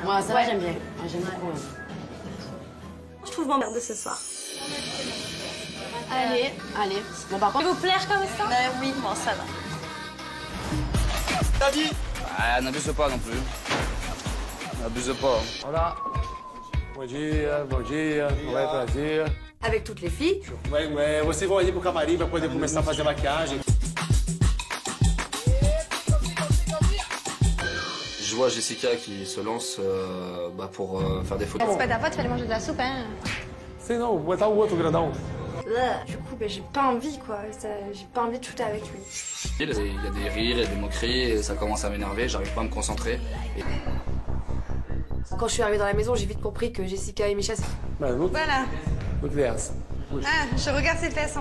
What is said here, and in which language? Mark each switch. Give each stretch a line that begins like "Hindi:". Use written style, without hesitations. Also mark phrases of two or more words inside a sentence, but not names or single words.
French: Ouais, ça va, j'aime bien. Ouais, j'aime beaucoup. Je trouve m'emmerder ce soir. Allez. Bon, par contre... Ça vous plaire comme ça? Oui, bon, ça va. David. Ah, n'abuse pas non plus. N'abuse pas. Voilà.
Portuguese: Bom dia, vai prazer.
French: Avec toutes les filles. Ouais,
Portuguese: vocês vão ali pro camarim para poder começar a fazer maquiagem.
French: Je vois Jessica qui se lance pour faire des photos. C'est pas ta faute, fallait manger de la soupe, hein.
Portuguese: Sei não, vou botar o outro grandão.
French: Du coup, bah, j'ai pas envie, quoi. J'ai pas envie de shooter avec lui. Il y a des rires, il y a des moqueries, et ça commence à m'énerver, j'arrive pas à me concentrer. Et... Quand je suis arrivée dans la maison, j'ai vite compris que Jessica et Micha... Voilà.
Portuguese: Look dessa.
French: Ah, je regarde ses fesses.